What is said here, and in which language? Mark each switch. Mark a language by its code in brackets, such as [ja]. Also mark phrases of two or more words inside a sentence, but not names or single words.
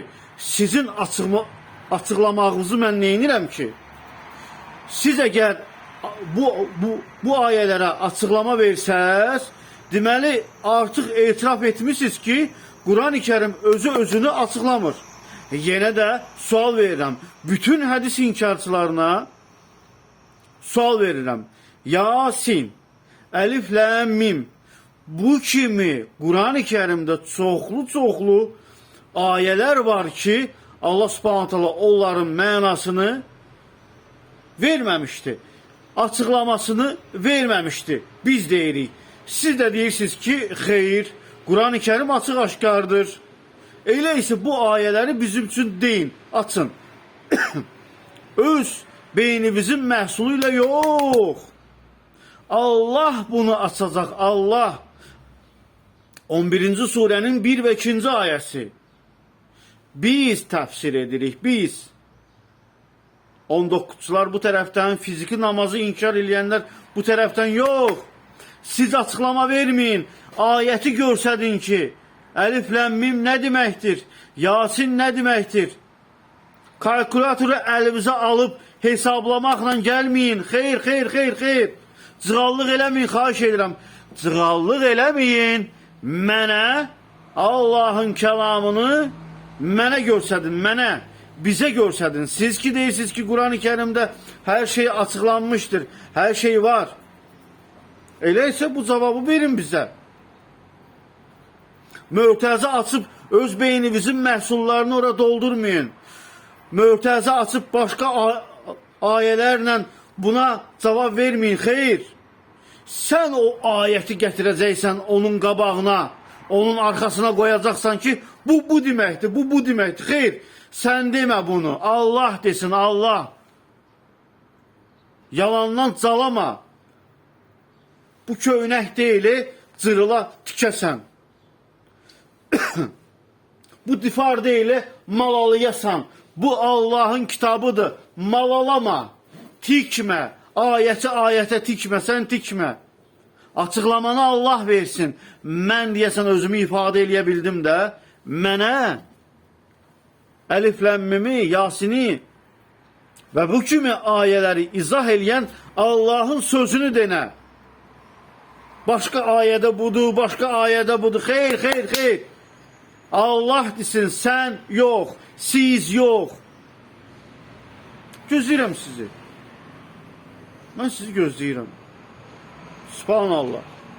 [az] Sizin açıklamağınızı mən neyinirəm ki? Siz eğer bu ayelere açıklama versəz, deməli artık etiraf etmişsiniz ki, Kur'an-ı Kerim özü özünü açıklamır. Yine de sual verirəm. Bütün hadis inkarçılarına sual verirəm. Yasin, Elif, Ləm, Mim, bu kimi Kur'an-ı Kerim'de çoxlu ayeler var ki, Allah Subhanahu Teala onların mənasını vermemişti. Açıklamasını vermemişti. Biz deyirik. Siz de deyirsiniz ki, xeyr, Kur'an-ı Kerim açıq aşkardır. [tr] Öyleyse bu ayeleri bizim için deyin, açın. [az] Öz beynimizin məhsuluyla yok. [tr] Allah bunu açacak, Allah. [az] 11. surenin 1 ve 2. ayəsi. Biz tefsir edirik, biz. [tr] 19'lar bu taraftan, fiziki namazı inkar edenler bu taraftan yok. Siz açıklama vermeyin. [az] Ayeti görsədin ki, Elif, Ləm, Mim [tr] ne demektir? Yasin ne demektir? [az] Kalkulatoru elinizə alıb hesablamaqla gəlməyin. Xeyr. Cığallıq eləməyin, xahiş edirəm. Cığallıq eləməyin. Mənə Allah'ın kəlamını mənə görsədin, mənə. Bize görsədin. Siz ki deyirsiniz ki, [tr] Kur'an-ı Kerim'de her şey açıklanmıştır. Her şey var. Öyleyse bu cevabı verin bize. [az] Mötəzə açıb öz beyninizin məhsullarını orada doldurmayın. [tr] Mötəzə açıb başka ayelerle buna cevap vermeyin. [az] Xeyr. Sen o ayeti gətirəcəksən onun qabağına, [tr] onun arkasına koyacaksan [az] ki, bu deməkdir, bu deməkdir. Xeyr. [tr] Sen deme bunu. Allah desin, Allah. [az] Yalandan calama. Bu köynək deyili cırıla tikəsən. Bu difar deyili malalayasan. Bu Allah'ın kitabıdır. Malalama. Tikmə. Ayete tikmə. Sen tikmə. Açıqlamanı Allah versin. Mən deyəsən özümü ifadə eləyə bildim də. Mənə Elif, Ləm, Mimi, Yasini ve bu kimi ayeleri izah edən Allah'ın sözünü dene. [tr] Başka ayede budur, başka ayede budur. [az] Xeyr. [tr] Allah desin, sen yok, siz yok. [az] Gözləyirəm sizi. Ben sizi gözləyirəm. Subhanallah.